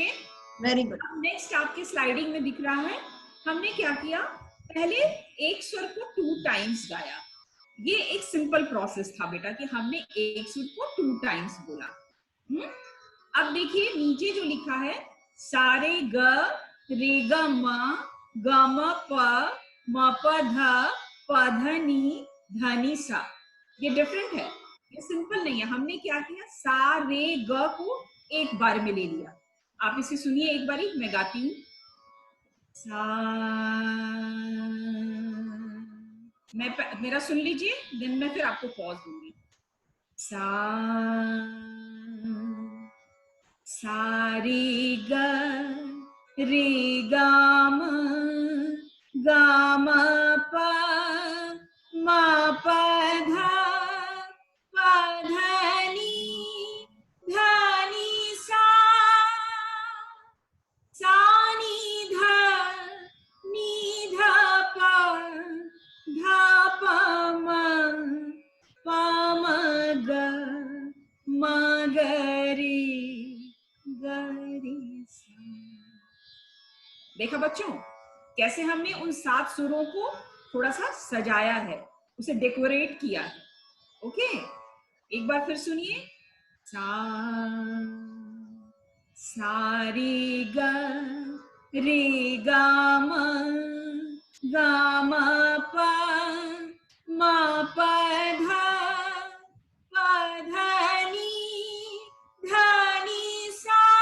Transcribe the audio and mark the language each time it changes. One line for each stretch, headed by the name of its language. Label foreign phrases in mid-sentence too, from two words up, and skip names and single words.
English: very good.
Hindi: अब नेक्स्ट आपके स्लाइडिंग में दिख रहा है, हमने क्या किया, पहले एक स्वर को 2 टाइम्स गाया। ये एक सिंपल प्रोसेस था बेटा कि हमने एक स्वर को 2 टाइम्स बोला। अब देखिए नीचे जो लिखा है, सारे ग रे ग म ग म प म प ध प ध नी ध नी सा, ये डिफरेंट है, ये सिंपल नहीं है। हमने क्या किया, सा रे ग को एक बार में ले लिया। आप इसे सुनिए एक बारी, मैं गाती हूँ। सा, मेरा सुन लीजिए, देन मैं फिर आपको पॉज दूंगी। सा सा रे ग रे ग म ग म प म प ध प ध नी ध नी सा सा नी ध नी ध प ध प म प म ग म ग रे ग रे सा। देखा बच्चों, कैसे हमने उन 7 सुरों को थोड़ा सा सजाया है, उसे डेकोरेट किया है। ओके, एक बार फिर सुनिए, सा सा रे ग रे ग म ग म प म प ध प ध नी ध नी सा